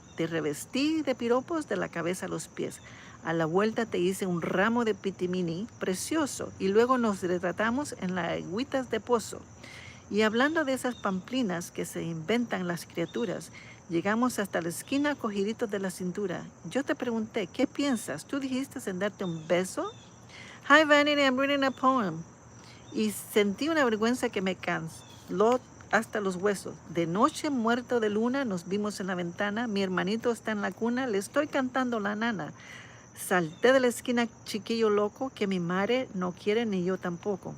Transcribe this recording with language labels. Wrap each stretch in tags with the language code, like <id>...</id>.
<es>Te revestí de piropos de la cabeza a los pies. A la vuelta te hice un ramo de pitimini precioso y luego nos retratamos en las agüitas de pozo. Y hablando de esas pamplinas que se inventan las criaturas, llegamos hasta la esquina cogiditos de la cintura. Yo te pregunté, ¿qué piensas? ¿Tú dijiste en darte un beso?</es> <en>Hi Vanity, I'm reading a poem.</en> <es>Y sentí una vergüenza que me cansó hasta los huesos. De noche, muerto de luna, nos vimos en la ventana. Mi hermanito está en la cuna, le estoy cantando la nana. Salté de la esquina, chiquillo loco, que mi madre no quiere ni yo tampoco.</es>